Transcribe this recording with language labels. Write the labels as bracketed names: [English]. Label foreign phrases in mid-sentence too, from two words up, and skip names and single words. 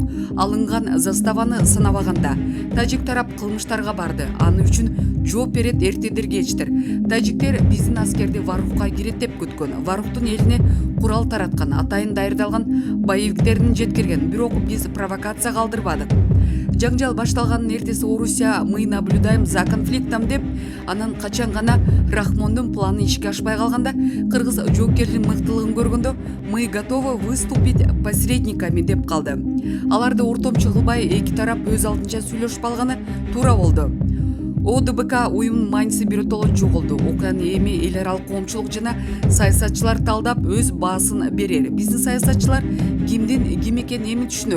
[Kyrgyz] Алынган заставаны сынабаганда тажик тарап кылмыштарга барды. Аны үчүн жооп берет эртедир кечтир. Тажиктер биздин аскерди Варухка кирет деп күткөн. Варухтун элине курал тараткан, атайын дайырдалган боевиктерин жеткирген. Бирок биз провокация калтырбадык. Жаңжал башталганын эртеси Орусия [Russian] «Мы наблюдаем за конфликтом» [Kyrgyz] деп, анан качан гана Рахмондун планы ишке ашпай калганда, кыргыз жоопкерлигин мыктылыгын көргөндө [Russian] «Мы готовы выступить посредниками» [Kyrgyz] деп калды. Аларды ортомчу кылбай эки тарап өз алдынча сүйлөшүп алганы туура болду. ОДБК уюмунун майнысы биротоло жоголду. Окуяны эми эл аралык коомчулук жана саясатчылар талдап өз баасын берер. Биздин саясатчылар кимдин ким экенин эми түшүнөр.